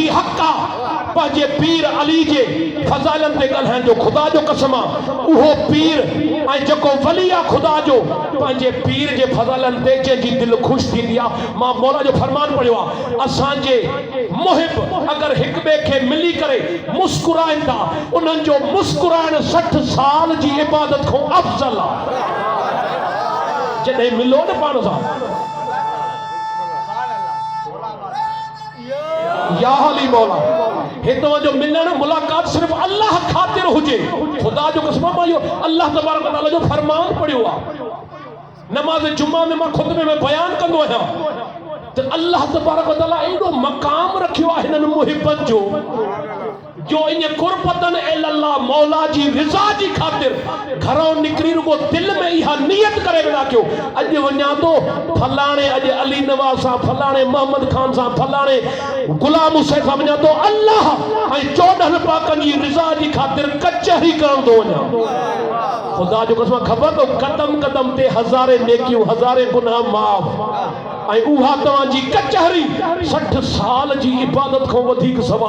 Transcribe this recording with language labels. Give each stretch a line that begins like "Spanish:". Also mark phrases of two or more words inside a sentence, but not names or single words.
Sindhi: हक़ आहे पंहिंजे पीर अली जे फज़ाइलनि ते ॻाल्हाइण जो खुदा जो कसम आहे उहो पीर ऐं जेको वली आहे खुदा जो पंहिंजे पीर जे फज़ाइलनि ते जंहिंजी दिलि ख़ुशि थींदी आहे मां मौला जो फरमान पढ़ियो आहे असांजे मुहिब अगरि हिक ॿिए खे मिली करे मुस्कुराइनि था उन्हनि जो मुस्कुराइण 60 साल जी इबादत खां अफ़ज़ल आहे जॾहिं मिलो न पाण सां या अली मौला हे तव्हांजो मिलण मुलाक़ात सिर्फ़ अल्लाह ख़ातिर हुजे खुदा जो कसम मां इहो अल्लाह
Arabic: تبارك وتعالى
Sindhi: जो फरमान पढ़ियो आहे नमाज़ जुमा में मां खुतबे में बयान कंदो आहियां त अल्लाह
Arabic: تبارك وتعالى
Sindhi: एॾो मक़ाम रखियो आहे हिननि मुहिबत जो
Arabic: إن قربة إلى الله
Sindhi: मौला जी रिज़ा जी खातिर घरों निकरी रुगो दिल में इहा नियत करे वेंदा कयो अॼु वञा थो फलाणे अॼु अली नवाज़ सां फलाणे मोहम्मद खान सां फलाणे गुलाम हुसैन सां वञा थो अल्लाह ऐं 14 पाकनि जी रिज़ा जी खातिर कचहरी करण थो वञा खुदा जो कसम ख़बर तो कदम कदम ते हज़ारे नेकियूं हज़ारे गुनाह माफ़ ऐं उहा तव्हांजी कचहरी 60 साल जी इबादत खां वधीक